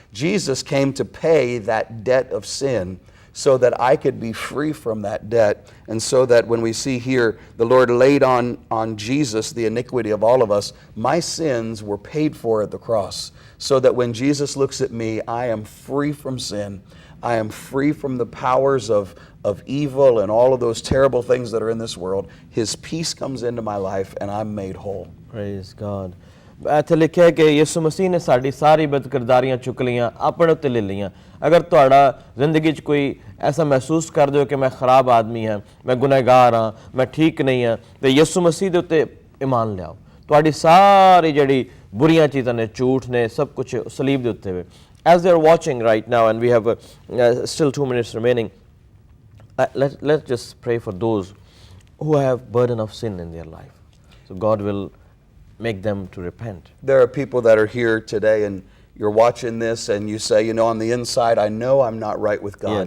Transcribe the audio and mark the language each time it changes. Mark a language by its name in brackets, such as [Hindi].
[English] Jesus came to pay that debt of sin so that I could be free from that debt, and so that when we see here, the Lord laid on Jesus the iniquity of all of us, my sins were paid for at the cross, so that when Jesus looks at me, I am free from sin. I am free from the powers of evil and all of those terrible things that are in this world. His peace comes into my life, and I'm made whole. Praise God. [Punjabi] ਇੱਥੇ ਲਿਖਿਆ ਕਿ ਯਿਸੂ ਮਸੀਹ ਨੇ ਸਾਡੀ ਸਾਰੀ ਬਦਕਿਰਦਾਰੀਆਂ ਚੁੱਕ ਲਈਆਂ, ਆਪਣੇ ਉੱਤੇ ਲੈ ਲਈਆਂ। ਅਗਰ ਤੁਹਾਡਾ ਜ਼ਿੰਦਗੀ 'ਚ ਕੋਈ ਐਸਾ ਮਹਿਸੂਸ ਕਰਦੇ ਹੋ ਕਿ ਮੈਂ ਖਰਾਬ ਆਦਮੀ ਹਾਂ, ਮੈਂ ਗੁਨਾਹਗਾਰ ਹਾਂ, ਮੈਂ ਠੀਕ ਨਹੀਂ ਹਾਂ, ਤੇ ਯਿਸੂ ਮਸੀਹ ਦੇ ਉੱਤੇ ਈਮਾਨ ਲਿਆਓ। ਤੁਹਾਡੀ ਸਾਰੀ ਜਿਹੜੀ ਬੁਰੀਆਂ ਚੀਜ਼ਾਂ ਨੇ, ਝੂਠ ਨੇ, ਸਭ ਕੁਝ ਸਲੀਬ ਦੇ ਉੱਤੇ ਵੇ। [English] As they are watching right now, and we have still 2 minutes remaining, let's just pray for those who have burden of sin in their life. So God will make them to repent. There are people that are here today, and you're watching this, and you say, you know, on the inside, I know I'm not right with God.